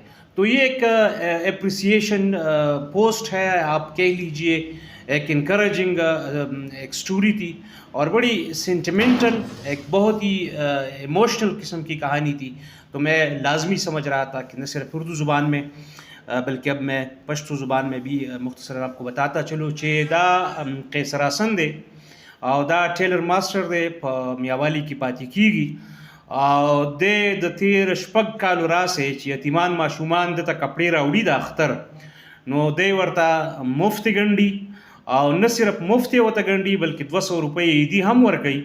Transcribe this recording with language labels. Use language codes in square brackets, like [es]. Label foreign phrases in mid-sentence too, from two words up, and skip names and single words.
[ur] تو یہ ایک اپریسیشن پوسٹ ہے، آپ کہہ لیجئے ایک انکریجنگ ایک سٹوری تھی اور بڑی سینٹیمنٹل، ایک بہت ہی ایموشنل قسم کی کہانی تھی. تو میں لازمی سمجھ رہا تھا کہ نہ صرف اردو زبان میں بلکہ اب میں پشتو زبان میں بھی مختصر آپ کو بتاتا چلو کہ [ps] دا قیصر حسن دے او دا ټیلر ماسټر دی په میاوالی کې پاتې کیږي او د تیر شپږ کالو راسې چې یتیمان ماشومان دته کپړې راوړي د اختر، نو دی ورته مفت ګڼي او نه صرف مفت یې ورته ګڼي بلکې 200 روپۍ عیدي هم ورکوي.